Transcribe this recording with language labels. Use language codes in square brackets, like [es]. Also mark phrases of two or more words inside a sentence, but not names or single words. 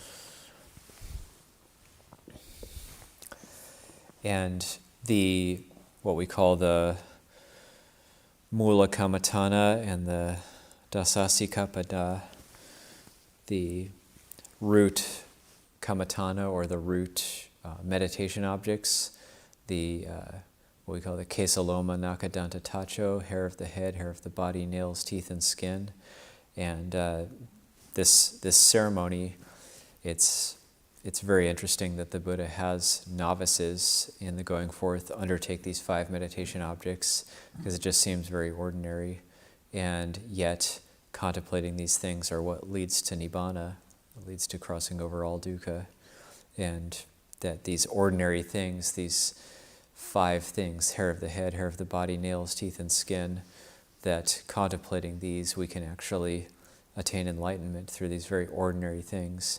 [en] And what we call the [pi] mula kammatthana [en] and the dasasikapada, the root kammatthana or the root meditation objects, what we call the [pi] kesaloma nakadanta tacho, [en] hair of the head, hair of the body, nails, teeth, and skin. And this ceremony, it's very interesting that the Buddha has novices in the going forth undertake these 5 meditation objects, because it just seems very ordinary, and yet contemplating these things are what leads to Nibbana, leads to crossing over all dukkha, and that these ordinary things, these 5 things, hair of the head, hair of the body, nails, teeth, and skin, that contemplating these we can actually attain enlightenment through these very ordinary things.